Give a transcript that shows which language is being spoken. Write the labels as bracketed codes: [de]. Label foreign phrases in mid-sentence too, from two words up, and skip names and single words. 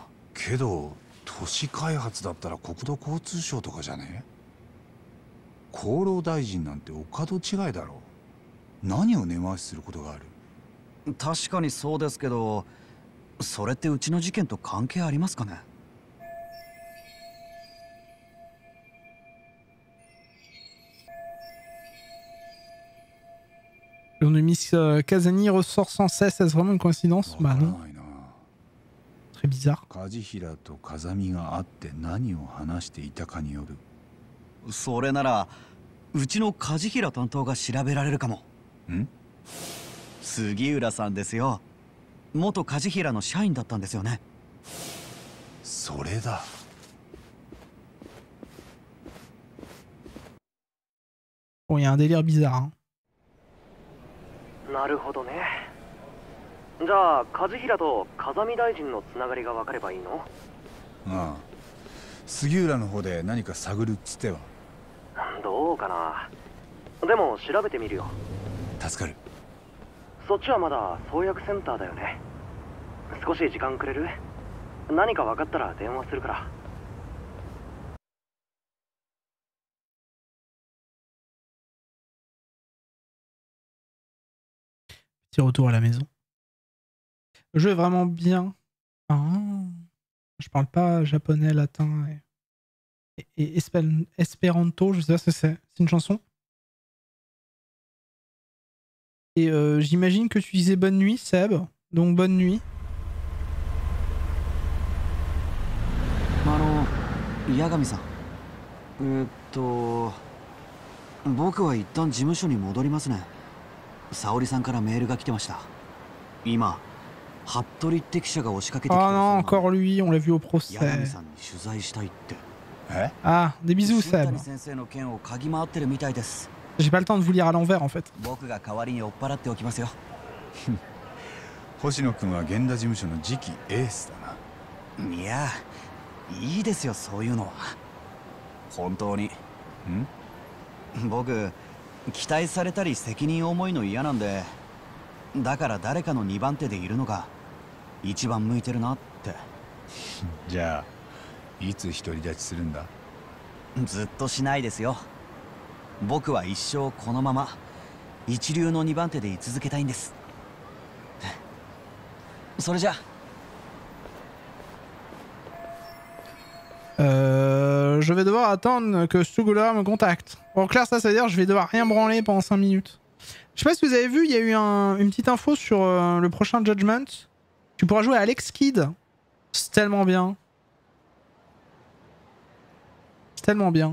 [ja] けど都市開発だったら国土交通省とかじゃねえ？厚労大臣なんてお門違いだろう。何を根回しすることがある？確かにそうですけど、それってうちの事件と関係ありますかね？ [fr] On a mis Kazani ressort sans cesse, est-ce vraiment une coïncidence? Bah non. Très bizarre. [ja] 梶平と風見が会って何を話していたかによる。それならうちの梶平担当が調べられるかも。ん？杉浦さんですよ。元梶平の社員だったんですよね。それだ。 [fr] Bon, il y a un délire bizarre. Hein. [ja] なるほどね。じゃあ梶平と風見大臣のつながりが分かればいいの？ああ。杉浦の方で何か探るっつっては。どうかな。でも調べてみるよ。助かる。そっちはまだ創薬センターだよね。少し時間くれる？何か分かったら電話するから。 [fr] Petit retour à la maison. Le jeu est vraiment bien. Ah, je parle pas japonais, latin et espéranto, je sais pas ce que c'est. C'est une chanson. Et j'imagine que tu disais bonne nuit, Seb. Donc bonne nuit. [ja] 八神さん。僕は一旦事務所に戻りますね。沙織さんからメールが来てました。今、服部って記者が押しかけてきてる。 [fr] Ah non, encore lui, on l'a vu au procès. [ja] 八神さんに取材したいって。え？ [fr] Ah, des bisous, Seb. [ja] 新谷先生の件を嗅ぎ回ってるみたいです。 [fr] J'ai pas le temps de vous lire à l'envers en fait. [ja] 僕が代わりに追っ払っておきますよ。星野君は源田事務所の次期エースだな。いや、いいですよそういうのは。本当に。僕、期待されたり責任重いの嫌なんで、だから誰かの2番手でいるのが一番向いてるなって。じゃあいつ独り立ちするんだ？ずっとしないですよ。僕は一生このまま一流の2番手で居続けたいんです。それじゃ [fr] Je vais devoir attendre que Sugura me contacte. En clair, ça veut dire que je vais devoir rien branler pendant 5 minutes. Je sais pas si vous avez vu, il y a eu une petite info sur le prochain Judgment. Tu pourras jouer à Alex Kidd. C'est tellement bien. C'est tellement bien.